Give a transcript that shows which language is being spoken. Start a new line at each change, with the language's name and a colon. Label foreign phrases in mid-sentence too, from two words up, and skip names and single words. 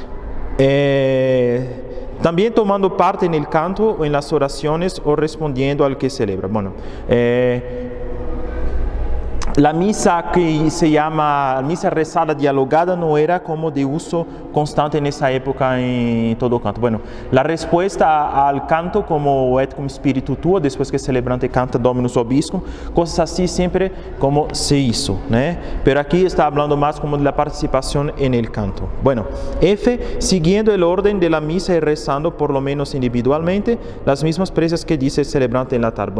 Spanish: También tomando parte en el canto o en las oraciones o respondiendo al que celebra. Bueno, la misa que se llama misa rezada dialogada no era como de uso constante en esa época en todo canto. Bueno, la respuesta al canto como
Latin: et cum spiritu tuo,
Spanish: después que el celebrante canta
Latin: Dominus Vobiscum,
Spanish: cosas así siempre como se hizo, ¿no? Pero aquí está hablando más como de la participación en el canto. Bueno, F, siguiendo el orden de la misa y rezando por lo menos individualmente las mismas preces que dice el celebrante en la tarde.